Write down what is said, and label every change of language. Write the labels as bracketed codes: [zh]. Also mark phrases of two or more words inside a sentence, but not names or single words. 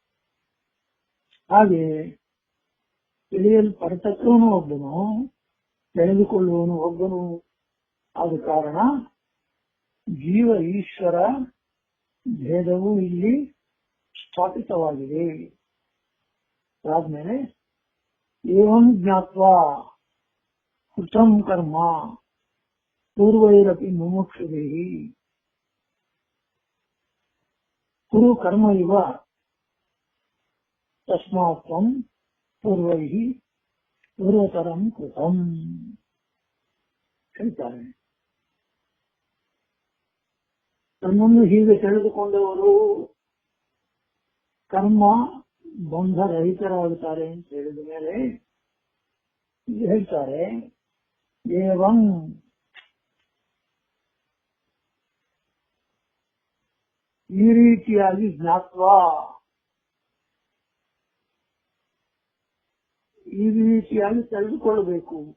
[kn] ಹಾಗೆ ತಿಳಿಯಲ್ಪಡತಕ್ಕವನು ಒಬ್ಬನು, ತಿಳಿದುಕೊಳ್ಳುವವನು ಒಬ್ಬನು. ಆದ ಕಾರಣ ಜೀವ ಈಶ್ವರ ಭೇದವು ಇಲ್ಲಿ ಸ್ಥಾಪಿತವಾಗಿದೆ. [sa] ಆದ್ಮೇಲೆ ಏವಂ ಜ್ಞಾತ್ವಾ ಕೃತಂ ಕರ್ಮ ಪೂರ್ವೈರಪಿ ಮುಮುಕ್ಷುಭಿಃ ಕುರು ಕರ್ಮ ಇವ ತಸ್ಮಾತ್ ತ್ವಂ ಪೂರ್ವೈಃ ಪೂರ್ವತರಂ ಕೃತಂ ಹೇಳ್ತಾರೆ. [kn] ತನ್ನನ್ನು ಹೀಗೆ ತಿಳಿದುಕೊಂಡವರು ಕರ್ಮ ಬಂಧರಹಿತರಾಗುತ್ತಾರೆ ಅಂತ ಹೇಳಿದ ಮೇಲೆ ಹೇಳ್ತಾರೆ, ಏವಂ ಈ ರೀತಿಯಾಗಿ ಜ್ಞಾತ್ವಾ, ಈ ರೀತಿಯಾಗಿ ತಿಳಿದುಕೊಳ್ಳಬೇಕು.